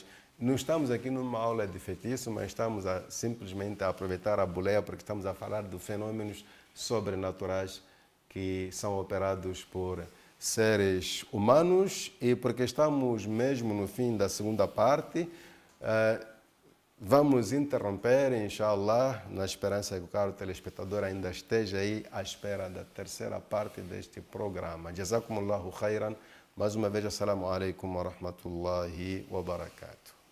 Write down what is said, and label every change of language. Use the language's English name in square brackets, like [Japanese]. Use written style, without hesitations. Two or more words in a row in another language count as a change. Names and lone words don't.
[Portuguese] Não estamos aqui numa aula de feitiço, mas estamos simplesmente a aproveitar a boleia, porque estamos a falar de fenômenos sobrenaturais que são operados por seres humanos, e porque estamos mesmo no fim da segunda parte, vamos interromper, inshallah, na esperança que o caro telespectador ainda esteja aí à espera da terceira parte deste programa. [Arabic] جزاكم الله خيرا. [Portuguese] Mais uma vez, [Arabic] السلام عليكم ورحمة الله وبركاته.